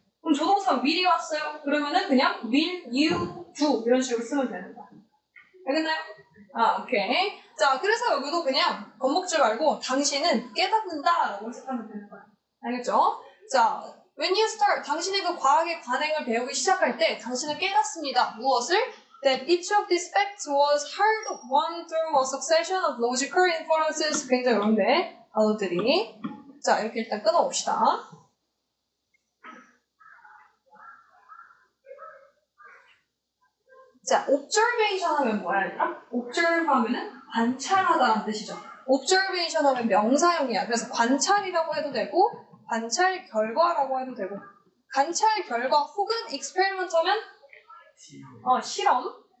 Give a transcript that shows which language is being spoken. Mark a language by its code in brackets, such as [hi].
[ko] 그럼 조동사 will이 왔어요. 그러면은 그냥 will, you, do 이런 식으로 쓰면 되는 거야. 알겠나요? 오케이. 자, 그래서 여기도 그냥 겁먹지 말고 당신은 깨닫는다 라고 해석하면 되는 거야. 알겠죠? 자, [en] when you start, [ko] 당신이 그 과학의 관행을 배우기 시작할 때 당신은 깨닫습니다. 무엇을? [en] That each of these facts was hard won through a succession of logical inferences. [ko] 굉장히 어려운데 단어들이. 자, 이렇게 일단 끊어봅시다. 자, observation 하면 뭐야, 얘들아? observe 하면은 관찰하다라는 뜻이죠. observation 하면 명사형이야. 그래서 관찰이라고 해도 되고, 관찰 결과라고 해도 되고, 관찰 결과 혹은 experiment 하면 실험.